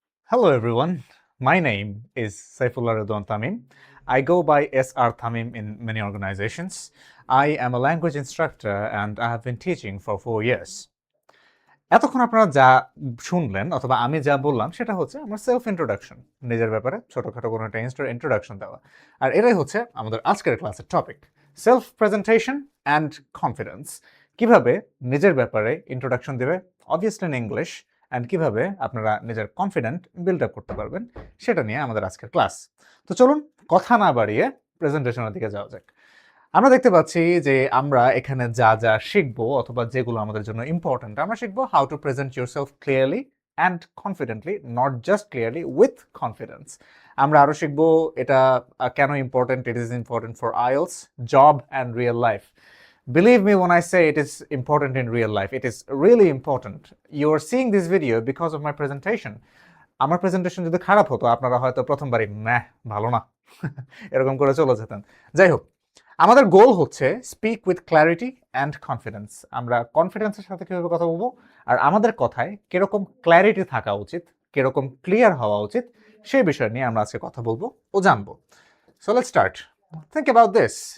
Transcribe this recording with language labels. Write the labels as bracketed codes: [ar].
[en] Hello everyone, my name is Saifullah Ridwan Tamim. I go by SR Tamim in many organizations. I am a language instructor and I have been teaching for 4 years. [bn] এতক্ষণ আপনারা যা শুনলেন অথবা আমি যা বললাম সেটা হচ্ছে আমার সেলফ ইন্ট্রোডাকশন, নিজের ব্যাপারে ছোটখাটো কোনো একটা ইন্ট্রোডাকশন দেওয়া। আর এটাই হচ্ছে আমাদের আজকের ক্লাসের topic, self presentation and confidence. কিভাবে নিজের ব্যাপারে ইন্ট্রোডাকশন দেবে, অবভিয়াসলি ইন ইংলিশ, অ্যান্ড কিভাবে আপনারা নিজের কনফিডেন্ট বিল্ড আপ করতে পারবেন, সেটা নিয়ে আমাদের আজকের ক্লাস। তো চলুন কথা না বাড়িয়ে প্রেজেন্টেশনের দিকে যাওয়া যাক। আমরা দেখতে পাচ্ছি যে আমরা এখানে যা যা শিখবো অথবা যেগুলো আমাদের জন্য ইম্পর্টেন্ট, আমরা শিখবো how to present yourself clearly and confidently, not just clearly, with confidence. আমরা আরও শিখবো এটা কেন important, it is important for IELTS, job and real life. [en] Believe me when I say it is important in real life, it is really important. You are seeing this video because of my presentation. [bn] আমার presentation যদি খারাপ হতো আপনারা হয়তো প্রথমবারই ভালো না এরকম করে চলে যেতেন। যাই হোক, আমাদের গোল হচ্ছে speak with clarity and confidence. আমরা কনফিডেন্সের সাথে কীভাবে কথা বলবো আর আমাদের কথায় কীরকম ক্ল্যারিটি থাকা উচিত, কীরকম ক্লিয়ার হওয়া উচিত, সেই বিষয় নিয়ে আমরা আজকে কথা বলবো ও জানবো। So let's start. Think about this.